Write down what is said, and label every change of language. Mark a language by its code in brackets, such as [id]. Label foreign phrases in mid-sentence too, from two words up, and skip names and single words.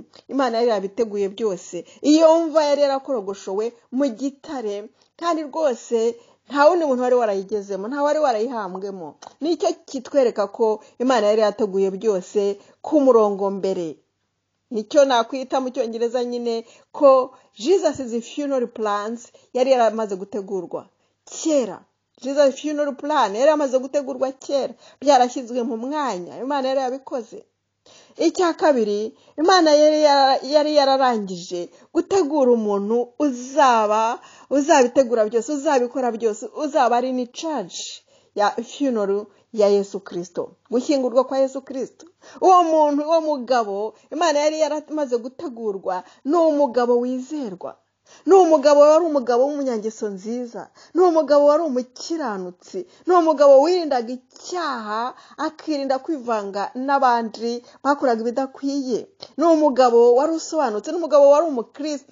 [rw] Imana yari yabiteguye byose. Iyo mva yari yarakorogoshowe mu gitare kandi rwose nta wundi muntu wari warayigezemo, nta wari warayihambwemo. Nicyo kitwereka ko Imana yari yateguye byose ku murongo mbere. Nicyo nakwita mu Cyongereza nyine ko [en] Jesus' funeral plans [rw] yari yaramaze gutegurwa kera. [en] Jesus' funeral plan [rw] yari yaramaze gutegurwa kera, byarashyizwe mu mwanya. Imana yari yabikoze. Icya kabiri, Imana yari yararangije gutegura umuntu uzabitegura byose, uzabikora byose, uzaba ari [en] in charge [rw] ya funeral ya Yesu Kristo, gushyingurwa kwa Yesu Kristo. Uwo muntu, uwo mugabo Imana yari yaramaze gutegurwa, ni umugabo wizerwa, ni umugabo wari umugabo w'umunyangeso nziza, ni umugabo wari umukiranutsi, ni umugabo wirindaga icyaha akirinda kwivanga n'abandi bakoraga ibidakwiye, ni umugabo wari usobanutse, ni umugabo wari umukristo.